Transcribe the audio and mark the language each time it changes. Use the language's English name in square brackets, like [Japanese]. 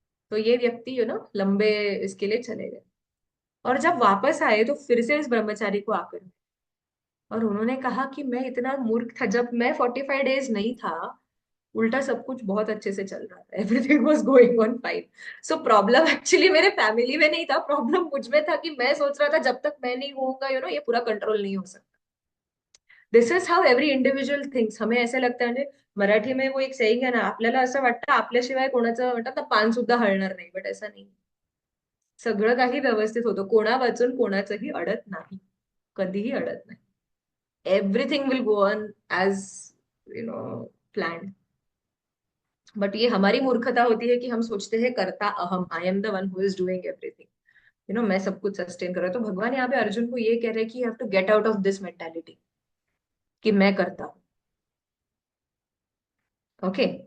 [Hindi] तो ये व्यक्ति लंबे इसके लिए चले गए। और जब वापस आए तो फिर से इस ब्रह्मचारी को आकर, और उन्होंने कहा कि मैं इतना मूर्ख था, जब मैं 45 डेज नहीं था, उल्टा सब कुछ बहुत अच्छे से चल रहा था, [English] Everything was going on fine. [Hindi] So problem actually मेरे फैमिली में नहीं था, प्रॉब्लम मुझ में था कि मैं सोच रहा था जब तक मैं नहीं होऊंगा ये पूरा कंट्रोल नहीं हो सकता। [English] This is how every individual thinks. [Marathi] हमें ऐसे लगतं म्हणजे [Hindi] मराठी में वो एक सेइंग [Marathi] आहे ना, आपल्याला असं वाटतं आपल्याशिवाय कोणाचं म्हणतात ना पान सुद्धा हलणार नाही, बट असं नाही। सगळं काही व्यवस्थित होतं, कोणा वाचून कोणाचंही अडत नाही, कधीही अडत नाही। [English] Everything will go on as planned. [Hindi] But ये हमारी मूर्खता होती है कि हम सोचते हैं करता अहम, [English] I am the one who is doing everything, [Hindi] मैं सब कुछ सस्टेन कर रहा हूँ। तो भगवान यहाँ पे अर्जुन को ये कह रहे हैं कि [English] you have to get out of this mentality [Hindi] कि मैं करता हूँ। ओके।